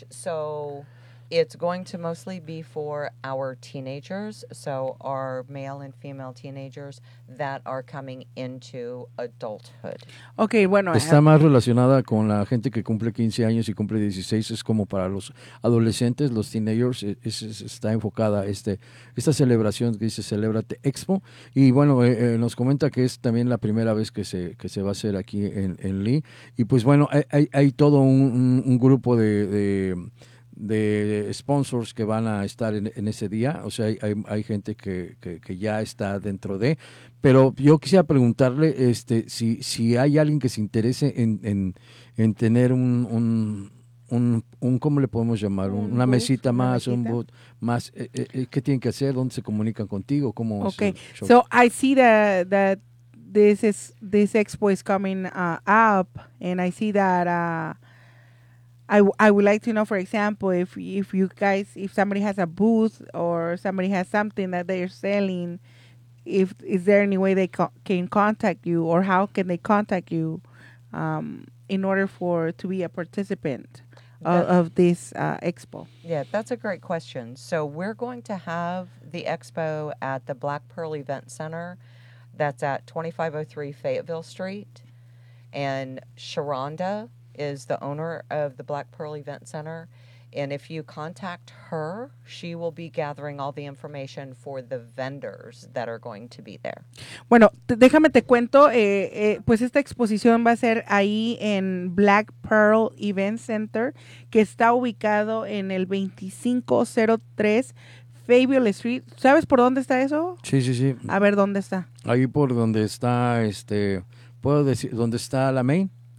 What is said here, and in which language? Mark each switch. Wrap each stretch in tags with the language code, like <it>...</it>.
<en>So it's going to mostly be for our teenagers, so our male and female teenagers that are coming into adulthood.</en> <es>Okay, bueno. Está más relacionada con la gente que cumple 15 años y cumple 16. Es como para los adolescentes, los teenagers. Está enfocada esta celebración que dice Celébrate Expo. Y bueno, nos comenta que es también la primera vez que se va a hacer aquí en Lee. Y pues bueno, hay todo un grupo de sponsors que van a estar en ese día, o sea, hay gente que ya está dentro de, pero yo quisiera preguntarle si hay alguien que se interese en tener un ¿cómo le podemos llamar? Una mesita más, ¿qué tienen que hacer? ¿Dónde se comunican contigo? ¿Cómo?</es> <en>Okay, so I see that this expo is coming up, and I see that I would like to know, for example, if somebody has a booth or somebody has something that they're selling, is there any way they can contact you, or how can they contact you in order to be a participant of this expo? Yeah, that's a great question. So we're going to have the expo at the Black Pearl Event Center. That's at 2503 Fayetteville Street. And Sharonda is the owner of the Black Pearl Event Center. And if you contact her, she will be gathering all the information for the vendors that are going to be there.</en> <es>Bueno, déjame te cuento, pues esta exposición va a ser ahí en Black Pearl Event Center, que está ubicado en el 2503 Fayetteville Street. ¿Sabes por dónde está eso? Sí, sí, sí. A ver, ¿dónde está? Ahí por donde está, ¿puedo decir dónde está la Main?</es>